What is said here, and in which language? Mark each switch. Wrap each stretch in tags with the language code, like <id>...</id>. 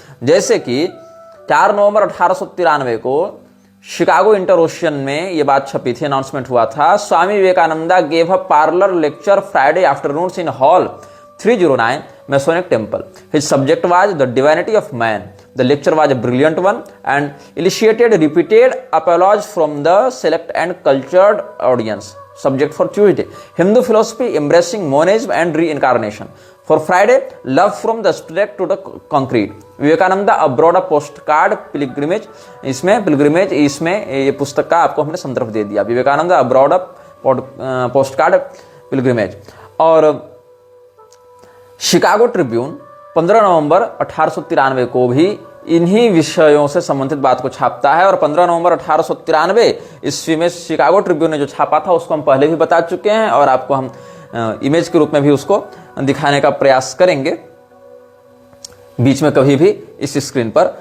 <hi>जैसे कि 4 नवंबर 1893 को शिकागो इंटर-ओशियन में ये बात छपी थी, अनाउंसमेंट हुआ था,</hi> <en>Swami Vivekananda gave a parlour lecture Friday afternoons in hall 309 Masonic Temple. His subject was the divinity of man. The lecture was a brilliant one and elicited repeated applause from the select and cultured audience. Subject for Tuesday: Hindu philosophy embracing monism and reincarnation. For Friday: love from the abstract to the concrete. Vivekananda abroad a postcard pilgrimage.</en> <hi>इसमें ये पुस्तक का आपको हमने संदर्भ दे दिया, Vivekananda abroad a postcard pilgrimage। और Chicago Tribune 15 नवंबर 1893 को भी इन्हीं विषयों से संबंधित बात को छापता है, और 15 नवंबर 1893 ईस्वी में शिकागो ट्रिब्यून ने जो छापा था उसको हम पहले भी बता चुके हैं, और आपको हम इमेज के रूप में भी उसको दिखाने का प्रयास करेंगे बीच में कभी भी इस स्क्रीन पर।</hi>